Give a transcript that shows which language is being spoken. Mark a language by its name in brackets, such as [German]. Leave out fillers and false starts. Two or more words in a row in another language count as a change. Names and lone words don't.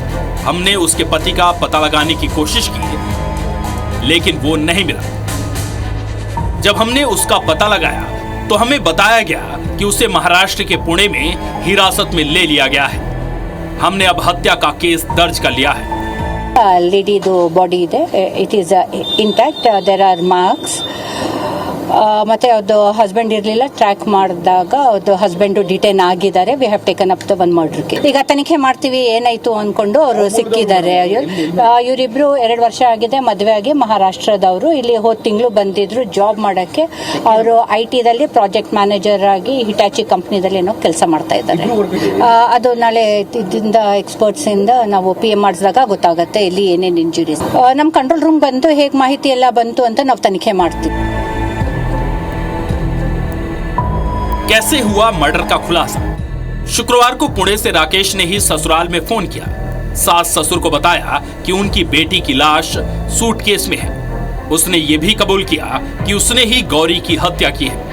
[Hindi] हमने उसके पति का पता लगाने की कोशिश की, लेकिन वो नहीं मिला। जब हमने उसका पता लगाया तो हमें बताया गया कि उसे महाराष्ट्र के पुणे में हिरासत में ले लिया गया है। हमने अब हत्या का केस दर्ज कर लिया है। [English] lady's body ಇದೆ, it is intact, there are marks. [Kannada] ಮತ್ತೆ ಅವ್ರದ್ದು ಹಸ್ಬೆಂಡ್ ಇರಲಿಲ್ಲ, ಟ್ರ್ಯಾಕ್ ಮಾಡಿದಾಗ ಅವ್ರದ್ದು ಹಸ್ಬೆಂಡು ಡಿಟೈನ್ ಆಗಿದ್ದಾರೆ. [English] we have taken up the 1 murder case. [Kannada] ಈಗ ತನಿಖೆ ಮಾಡ್ತೀವಿ ಏನಾಯ್ತು ಅಂದ್ಕೊಂಡು ಅವರು ಸಿಕ್ಕಿದ್ದಾರೆ. ಇವರಿಬ್ರು 2 ವರ್ಷ ಆಗಿದೆ ಮದುವೆ ಆಗಿ. ಮಹಾರಾಷ್ಟ್ರದವರು ಇಲ್ಲಿ ಹೋದ ತಿಂಗಳು ಬಂದಿದ್ರು ಜಾಬ್ ಮಾಡೋಕ್ಕೆ. ಅವರು IT-ದಲ್ಲಿ [English] project manager [Kannada] ಆಗಿ ಹಿಟಾಚಿ ಕಂಪ್ನಿದಲ್ಲಿ ಏನೋ ಕೆಲಸ ಮಾಡ್ತಾ ಇದ್ದಾರೆ. ಅದು ನಾಳೆ ಇದರಿಂದ ಎಕ್ಸ್ಪರ್ಟ್ಸಿಂದ ನಾವು PM ಮಾಡಿಸಿದಾಗ ಗೊತ್ತಾಗುತ್ತೆ ಇಲ್ಲಿ ಏನೇನು ಇಂಜುರೀಸ್. ನಮ್ಮ [English] control room [Kannada] ಬಂದು ಹೇಗೆ ಮಾಹಿತಿ ಎಲ್ಲ ಬಂತು ಅಂತ ನಾವು ತನಿಖೆ ಮಾಡ್ತೀವಿ. [Hindi] कैसे हुआ मर्डर का खुलासा। शुक्रवार को पुणे से राकेश ने ही ससुराल में फोन किया। सास ससुर को बताया कि उनकी बेटी की लाश सूटकेस में है। उसने ये भी कबूल किया कि उसने ही गौरी की हत्या की है।